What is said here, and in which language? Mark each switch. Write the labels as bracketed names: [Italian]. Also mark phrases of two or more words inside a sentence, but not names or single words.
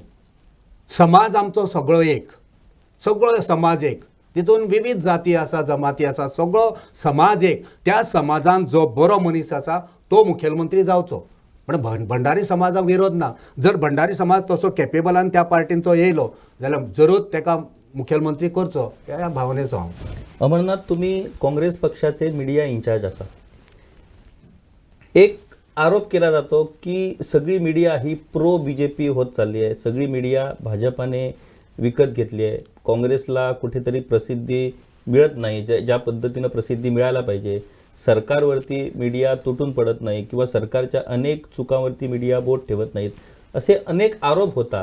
[Konkani] समाज आमचो सगळो एक, सगळो समाज एक, तितून विविध जाती आसा, जमाती आसा, सगळो समाज एक. त्या समाजान जो बरो मनीस आसा तो मुखेलमंत्री जावचो. पण भंडारी समाजाक विरोध ना. जर भंडारी समाज तसो कॅपेबलान त्या पार्टींचो येयलो जाल्यार जरूर ताका मुखेलमंत्री करचो ह्या भावनेचो हांव. [Marathi] अमरनाथ, तुम्ही काँग्रेस पक्षाचे [English] media in-charge [Marathi] असा. एक आरोप केला जातो की सगळी मीडिया ही [English] pro BJP [Marathi] होत चालली आहे, सगळी मीडिया भाजपाने विकत घेतली आहे, काँग्रेसला कुठेतरी प्रसिद्धी मिळत नाही, ज्या पद्धतीनं प्रसिद्धी मिळायला पाहिजे, सरकारवरती मीडिया तुटून पडत नाही किंवा सरकारच्या अनेक चुकांवरती मीडिया बोट ठेवत नाहीत, असे अनेक आरोप होतात.